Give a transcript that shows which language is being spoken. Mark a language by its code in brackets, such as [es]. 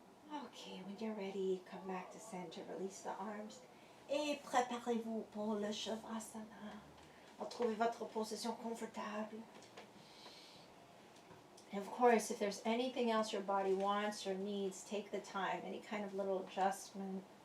[en] Okay, when you're ready, come back to center, release the arms. [fr] Et préparez-vous pour le Shavasana. Retrouvez votre position confortable. [en] And of course, if there's anything else your body wants or needs, take the time, any kind of little adjustment.